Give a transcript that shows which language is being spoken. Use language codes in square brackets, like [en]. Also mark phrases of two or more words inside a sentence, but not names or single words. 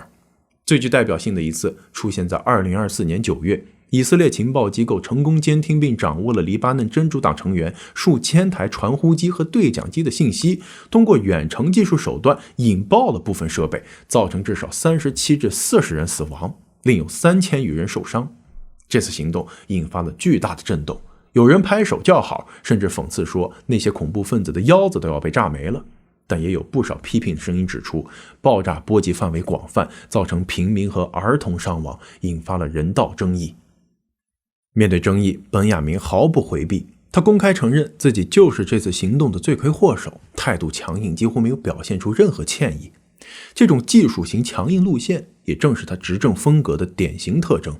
[zh] 最具代表性的一次出現在2024年9月，以色列情報機構成功監聽並掌握了黎巴嫩真主黨成員数千台傳呼機和對講機的信息，通過遠程技術手段引爆了部分設備，造成至少37至40人死亡，另有3000余人受傷。这次行动引发了巨大的震动，有人拍手叫好，甚至讽刺说那些恐怖分子的腰子都要被炸没了。但也有不少批评声音指出，爆炸波及範圍廣泛，造成平民和兒童傷亡，引發了人道爭議。面對爭議，本雅明毫不回避，他公開承認自己就是這次行動的罪魁禍首，態度強硬，幾乎沒有表現出任何歉意。這種技術型強硬路線也正是他執政風格的典型特徵。